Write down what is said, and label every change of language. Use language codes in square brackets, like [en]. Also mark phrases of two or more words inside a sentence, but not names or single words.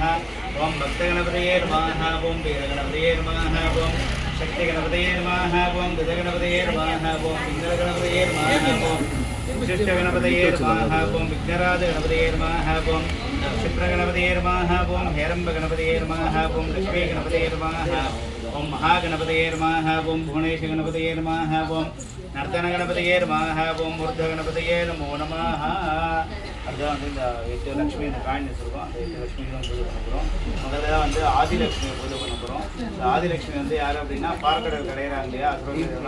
[sa] ओम भक्तगणपतये नमः. ओम वीरगणपतये नमः. ओम शक्तिगणपतये नमः. ओम गजगणपतये नमः. ओम पिंगलगणपतये नमः. ओम विशिष्टगणपतये नमः. ओम विघ्नराजगणपतये नमः. ओम क्षिप्रगणपतये नमः. ओम हेरम्बगणपतये नमः. ओम लक्ष्मीगणपतये नमः. ओम् महागणपतये नमः ओम् भुवनेश गणपतये नमः ओम् नर्तन गणपतये नमः ओम् मूर्त गणपतये नमो नमः. [ta] அதுதான் வந்து இந்த 8 லட்சுமி இந்த காயின் வச்சுருக்கோம். அந்த 8 லட்சுமி தான் பூஜை பண்ண போகிறோம். முதல்ல வந்து ஆதிலட்சுமியை பூஜை பண்ண போகிறோம். இந்த ஆதிலட்சுமி வந்து யார் அப்படின்னா பார்க்கடல் கடையிறாங்க இல்லையா அசுரலாம்.